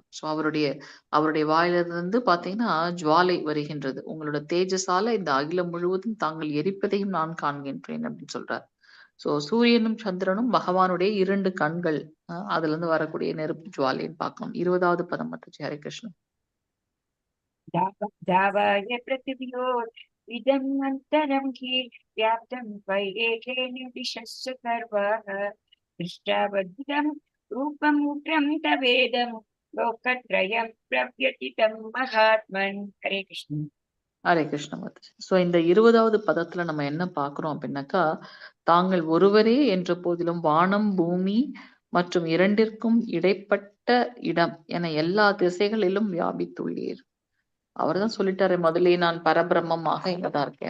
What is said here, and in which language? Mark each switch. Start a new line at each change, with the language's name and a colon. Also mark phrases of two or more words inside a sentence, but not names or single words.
Tamil: சோ அவருடைய வாயிலிருந்து பாத்தீங்கன்னா ஜுவாலை வருகின்றது, உங்களோட தேஜஸால இந்த அகிலம் முழுவதும் தாங்கள் எரிப்பதையும் நான் காண்கின்றேன் அப்படின்னு சொல்றார். சோ சூரியனும் சந்திரனும் பகவானுடைய 2 கண்கள், அதுல இருந்து வரக்கூடிய நெருப்பு ஜுவாலைன்னு பார்க்கணும். 20வது பதம் மத்தாச்சி. ஹரே கிருஷ்ணன்.
Sanskrit: दावाय पृथिव्योरिदम् अन्तरं हि व्याप्तं वैरेखेण दिशश्च सर्वाः दृष्टावद्भुतं रूपम् उग्रं तवेदं लोकत्रयं प्रव्यतितं महात्मन्. हरे कृष्ण.
Tamil: ஹரே கிருஷ்ண மாதாஜி. சோ இந்த 20வது பதத்துல நம்ம என்ன பார்க்கிறோம் அப்படின்னாக்கா, தாங்கள் ஒருவரே என்ற போதிலும் வானம், பூமி மற்றும் இரண்டிற்கும் இடைப்பட்ட இடம் என எல்லா திசைகளிலும் வியாபித்துள்ளீர். அவர்தான் சொல்லிட்டாரு முதலே, நான் பரபிரம்மமாக இங்கதான் இருக்கேன்.